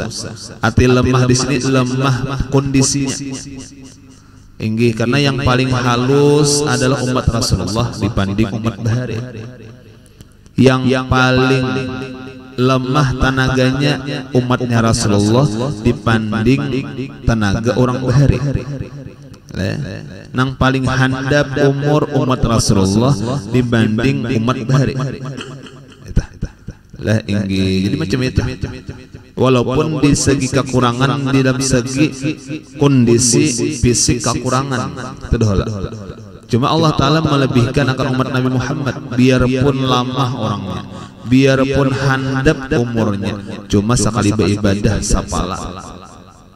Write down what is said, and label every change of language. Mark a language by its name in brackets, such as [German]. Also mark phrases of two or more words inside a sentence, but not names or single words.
[Indonesian] Arti lemah di sini lemah kondisinya. [Banjar] Inggih, karena yang paling halus adalah umat Rasulullah dibanding umat bahari. [Indonesian] Yang paling lemah tenaganya umatnya Rasulullah dibanding tenaga orang bahari. [Banjar] Nang paling handap umur umat Rasulullah dibanding umat bahari. Lah inggih, jadi macam itu. Walaupun di segi kekurangan, di dalam segi kondisi fisik kekurangan, cuma Allah Ta'ala melebihkan akan umat Nabi Muhammad, biarpun lama orangnya, biarpun handap umurnya, cuma sekali beribadah sapala.